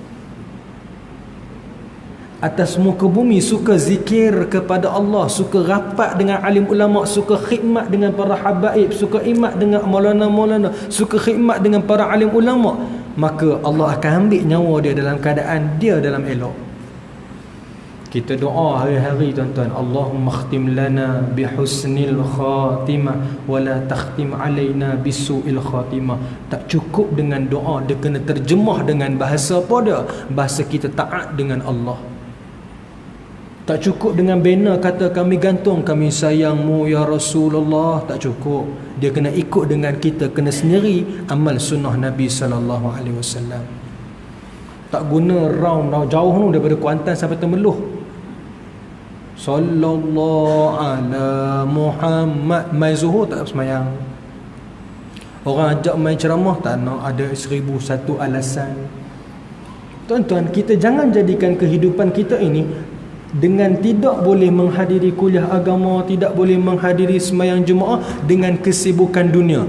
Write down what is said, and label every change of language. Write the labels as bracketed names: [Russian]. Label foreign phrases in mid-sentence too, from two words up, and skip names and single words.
[Malay] Atas muka bumi suka zikir kepada Allah, suka rapat dengan alim ulama, suka khidmat dengan para habaib, suka khidmat dengan maulana-maulana, suka khidmat dengan para alim ulama, maka Allah akan ambil nyawa dia dalam keadaan dia dalam elok. Kita doa hari-hari tuan-tuan, [Arabic] اللهم اختم لنا بحسن الخاتمة ولا تختم علينا بسوء الخاتمة. [Malay] Tak cukup dengan doa, dia kena terjemah dengan bahasa apa dia? Bahasa kita taat dengan Allah. Tak cukup dengan banner kata kami gantung, kami sayangmu [Arabic] يا رسول الله. [Malay] Tak cukup. Dia kena ikut dengan kita, kena sendiri amal sunnah Nabi SAW. Tak guna round jauh tu daripada Kuantan sampai Temeloh. [Arabic] صلى الله على محمد. [Malay] Mai zuhur tak semayang. Orang ajak main ceramah tak nak, ada 1001 alasan. Tuan-tuan, kita jangan jadikan kehidupan kita ini dengan tidak boleh menghadiri kuliah agama, tidak boleh menghadiri sembahyang Jumaat dengan kesibukan dunia.